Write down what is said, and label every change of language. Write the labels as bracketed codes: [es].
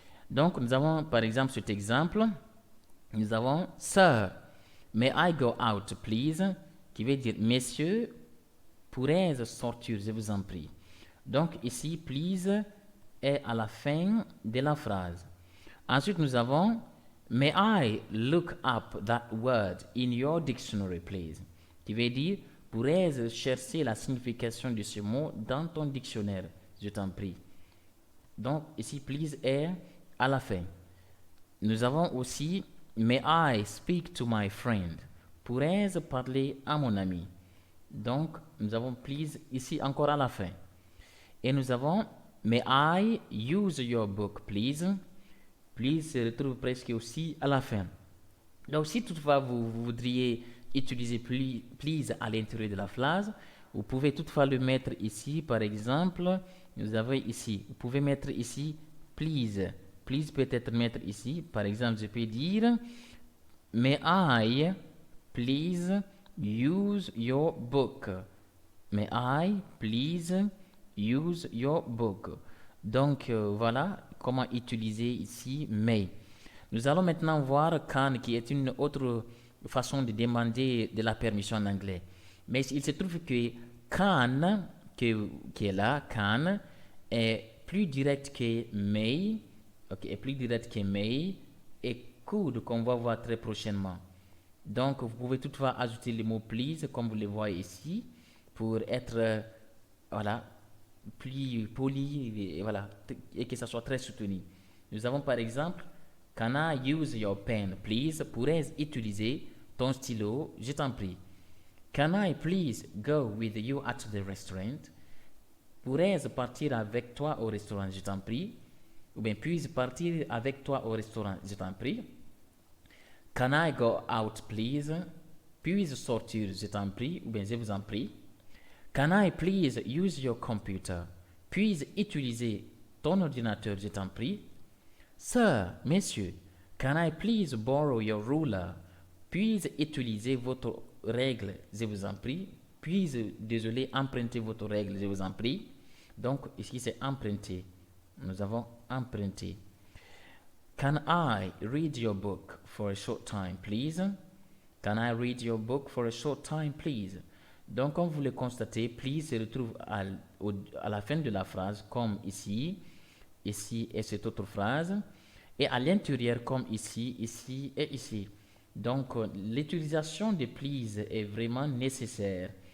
[fr] Donc, nous avons par exemple cet exemple. Nous avons [en] Sir, may I go out, please? [fr] Qui veut dire messieurs, pourrais-je sortir, je vous en prie. Donc ici, please est à la fin de la phrase. Ensuite, nous avons [en] may I look up that word in your dictionary, please? [fr] Qui veut dire pourrais-je chercher la signification de ce mot dans ton dictionnaire, je t'en prie. Donc ici, please est à la fin. Nous avons aussi [en] may I speak to my friend? [fr] Pourrais-je parler à mon ami? Donc, nous avons please ici encore à la fin. Et nous avons [en] May I use your book, please? [fr] Please se retrouve presque aussi à la fin. Donc, si toutefois vous voudriez utiliser please à l'intérieur de la phrase, vous pouvez toutefois le mettre ici. Par exemple, nous avons ici, vous pouvez mettre ici please. Please peut être mettre ici. Par exemple, je peux dire [en] May I please use your book? May I please use your book? [fr] Donc, voilà comment utiliser ici may. Nous allons maintenant voir can, qui est une autre façon de demander de la permission en anglais. Mais il se trouve que can, qui est là, can, est plus direct que may, est plus direct que may, et could, qu'on va voir très prochainement. Donc, vous pouvez toutefois ajouter le mot please, comme vous le voyez ici, pour être, voilà, plus poli, et voilà, et que ça soit très soutenu. Nous avons par exemple, [en] Can I use your pen, please? [fr] Pourrais-je utiliser ton stylo? Je t'en prie. [en] Can I please go with you at the restaurant? [fr] Pourrais-je partir avec toi au restaurant? Je t'en prie. Ou bien puis-je partir avec toi au restaurant? Je t'en prie. [en] Can I go out, please? [fr] Puis-je sortir? Je t'en prie. Ou bien je vous en prie. [en] Can I please use your computer? [fr] Puis-je utiliser ton ordinateur? Je t'en prie. [en] Sir, monsieur, can I please borrow your ruler? [fr] Puis-je utiliser votre règle? Je vous en prie. Puis-je, désolé, emprunter votre règle? Je vous en prie. Donc, ici, c'est emprunter. Nous avons emprunté. [en] Can I read your book for a short time, please? Can I read your book for a short time, please? [fr] Donc, comme vous le constatez, please se retrouve à la fin de la phrase, comme ici, ici et cette autre phrase, et à l'intérieur, comme ici, ici et ici. Donc, l'utilisation de please est vraiment nécessaire.